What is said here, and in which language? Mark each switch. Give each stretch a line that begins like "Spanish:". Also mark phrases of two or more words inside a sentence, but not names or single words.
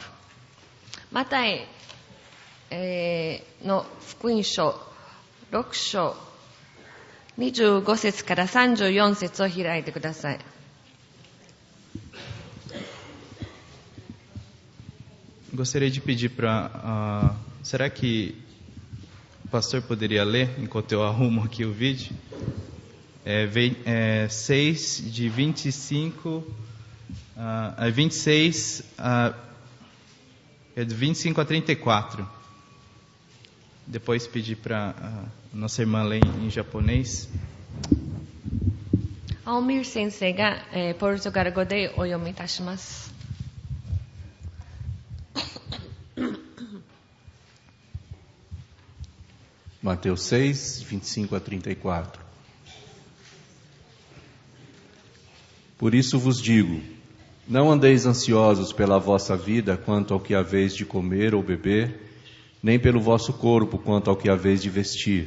Japanese: マタイ、の福音書6章25節から34節を開いてください。
Portuguese: Gostaria de pedir para... será que o pastor poderia ler enquanto eu arrumo aqui o vídeo? 6 de 25 a 26 de 25 a 34. Depois pedir para nossa irmã ler em japonês.
Japanese: 青見先生が、ポルトガル語でお読みいたします。
Portuguese: Mateus 6, 25 a 34. Por isso vos digo, não andeis ansiosos pela vossa vida quanto ao que haveis de comer ou beber, nem pelo vosso corpo quanto ao que haveis de vestir.